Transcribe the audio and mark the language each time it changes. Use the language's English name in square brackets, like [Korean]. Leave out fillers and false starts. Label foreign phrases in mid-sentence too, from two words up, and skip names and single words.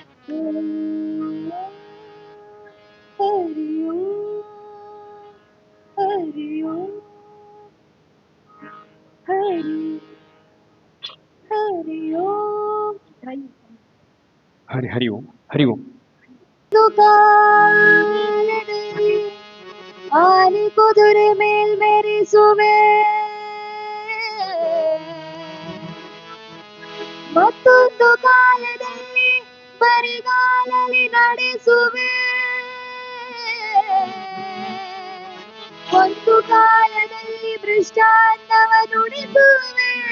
[Sanskrit] हरि ओम हरि ओम हरि हरि ओम ಹರಿ ಹರಿ ಓಂ ಹರಿ ಓಂ. [Kannada] ಕಾಲದಲ್ಲಿ ಆನೆ ಕುದುರೆ ಮೇಲ್ಮೆರಿಸುವೆ ಮತ್ತೊಂದು ಕಾಲದಲ್ಲಿ ಬರಿಗಾಲಲ್ಲಿ ನಡೆಸುವೆ ಒಂದು ಕಾಲದಲ್ಲಿ ಮೃಷ್ಟಾನ್ನವ ನುಡಿಸುವೆ